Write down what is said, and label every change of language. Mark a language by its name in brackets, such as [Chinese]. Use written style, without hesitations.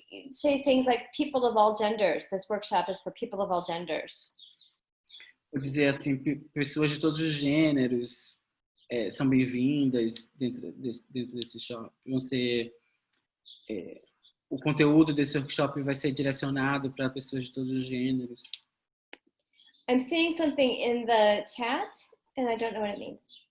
[English] Say things like people of all genders. This workshop is for people of all genders. [Portuguese] Vou dizer assim, pessoas de todos os gêneros são bem-vindas dentro desse shop. O conteúdo desse workshop vai ser direcionado para pessoas de todos os gêneros. [English] I'm seeing something in the chat, and I don't know what it means.